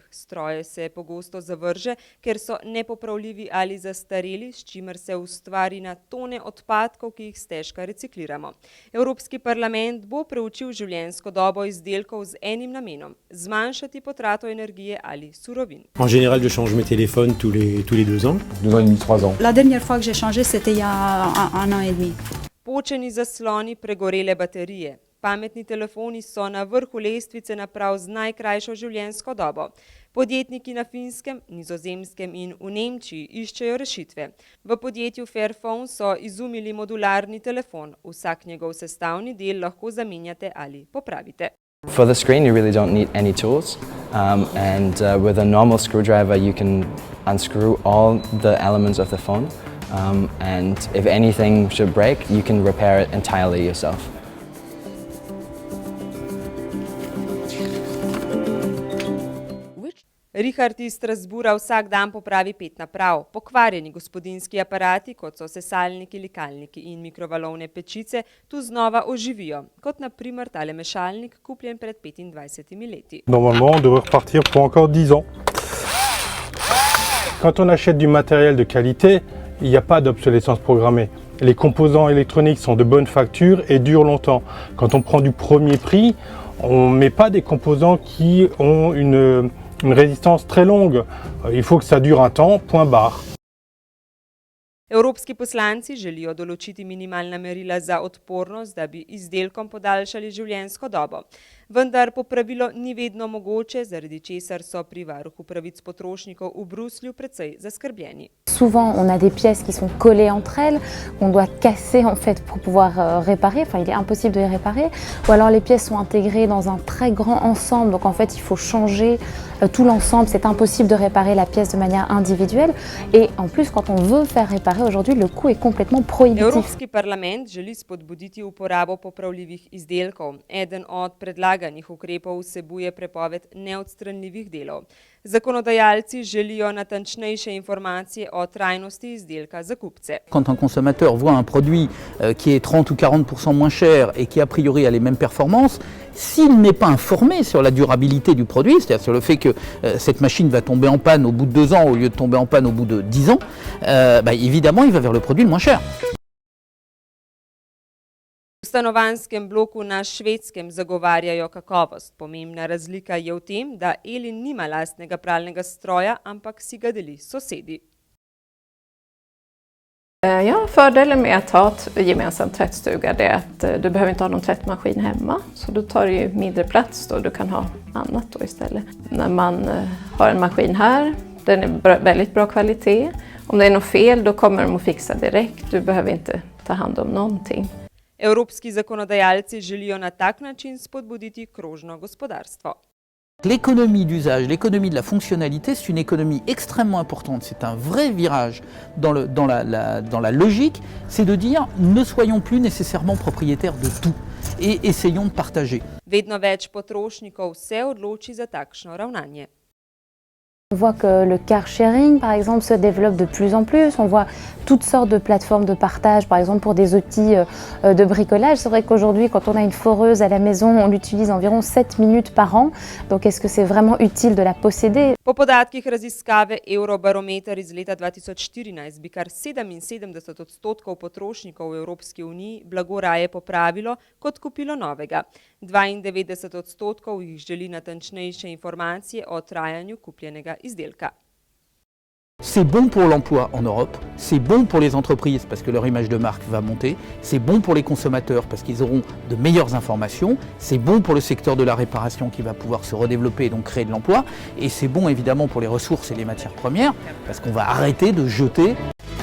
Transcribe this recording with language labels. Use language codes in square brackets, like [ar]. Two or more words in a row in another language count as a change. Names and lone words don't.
[sl] Stroje se pogosto zavrže, ker so nepopravljivi ali zastareli, s čimer se ustvari na tone odpadkov, ki jih stežka recikliramo. Evropski parlament bo preučil življenjsko dobo izdelkov z enim namenom: zmanjšati potrato energije ali surovin. [fr] En général, je change mes téléphones tous les 2 ans. 2 ans et demi, 3 ans. La dernière fois que j'ai changé, c'était il y a un an et demi. [sl] Počeni zasloni, pregorele baterije. Pametni telefoni so na vrhu lestvice naprav z najkrajšo življenjsko dobo. Podjetniki na Finskem, Nizozemskem in v Nemčiji iščejo rešitve. V podjetju Fairphone so izumili modularni telefon. Vsak njegov sestavni del lahko zamenjate ali popravite. [en] For the screen you really don't need any tools, and with a normal screwdriver you can unscrew all the elements of the phone, and if anything should break you can repair it entirely yourself. [sl] Richard iz Strasbourga vsak dan popravi 5 naprav. Pokvarjeni gospodinjski aparati, kot so sesalniki, likalniki in mikrovalovne pečice, tu znova oživijo, kot na primer tale mešalnik, kupljen pred 25 leti. [fr] Normalement, on devrait repartir pour encore 10 ans. Quand on achète du matériel de qualité, il n'y a pas d'obsolescence programmée. Les composants électroniques sont de bonne facture et durent longtemps. Quand on prend du premier prix, on ne met pas des composants qui ont une résistance très longue. Il faut que ça dure un temps, point barre. [sl] Evropski poslanci želijo določiti minimalna merila za odpornost, da bi izdelkom podaljšali življenjsko dobo. Vendar popravilo ni vedno mogoče, zaradi česar so pri varuhu pravic potrošnikov v Bruslju precej zaskrbljeni. [fr] Souvent, on a des pièces qui sont collées entre elles, qu'on doit casser en fait pour pouvoir réparer. Enfin, il est impossible de les réparer. Ou alors les pièces sont intégrées dans un très grand ensemble, donc en fait, il faut changer tout l'ensemble. C'est impossible de réparer la pièce de manière individuelle. Et en plus, quand on veut faire réparer aujourd'hui, le coût est complètement prohibitif. [sl] Evropski parlament želi spodbuditi uporabo popravljivih izdelkov. Eden od predlaganih ukrepov vsebuje prepoved neodstranljivih delov. Zakonodajalci želijo natančnejše informacije o trajnosti izdelka za kupce. [fr] Quand un consommateur voit un produit qui est 30 ou 40% moins cher et qui a priori a les mêmes performances, s'il n'est pas informé sur la durabilité du produit, c'est-à-dire sur le fait que cette machine va tomber en panne au bout de 2 ans au lieu de tomber en panne au bout de 10 ans, évidemment il va vers le produit le moins cher. [sl] V stanovanjskem bloku na Švedskem zagovarjajo kakovost. Pomembna razlika je v tem, da Elin nima lastnega pralnega stroja, ampak si ga deli s sosedi. [sv] Ja, fördelen med att ha ett gemensam tvättstuga är att du behöver inte ha någon tvättmaskin hemma. Så då tar det ju mindre plats då, du kan ha annat då istället. När man har en maskin här, den är väldigt bra kvalitet. Om det är något fel då kommer de att fixa direkt. Du behöver inte ta hand om någonting. [sl] Evropski zakonodajalci želijo na tak način spodbuditi krožno gospodarstvo. [fr] L'économie d'usage, l'économie de la fonctionnalité, c'est une économie extrêmement importante. C'est un vrai virage dans la logique, c'est de dire ne soyons plus nécessairement propriétaires de tout et essayons de partager. [sl] Vedno več potrošnikov se odloči za takšno ravnanje. [fr] On voit que le [en] car sharing, [fr] par exemple, se développe de plus en plus. On voit toutes sortes de plateformes de partage, par exemple pour des outils de bricolage. C'est vrai qu'aujourd'hui, quand on a une foreuse à la maison, on l'utilise environ 7 minutes par an. Donc est-ce que c'est vraiment utile de la posséder? [sl] Po podatkih raziskave Eurobarometer iz leta 2014 bi kar 77% potrošnikov v Evropski uniji blago raje popravilo, kot kupilo novega. 92% jih želi natančnejše informacije o trajanju kupljenega izdelka. [fr] C'est bon pour l'emploi en Europe, c'est bon pour les entreprises parce que leur image de marque va monter, c'est bon pour les consommateurs parce qu'ils auront de meilleures informations, c'est bon pour le secteur de la réparation qui va pouvoir se redévelopper et donc créer de l'emploi, et c'est bon évidemment pour les ressources et les matières premières parce qu'on va arrêter de jeter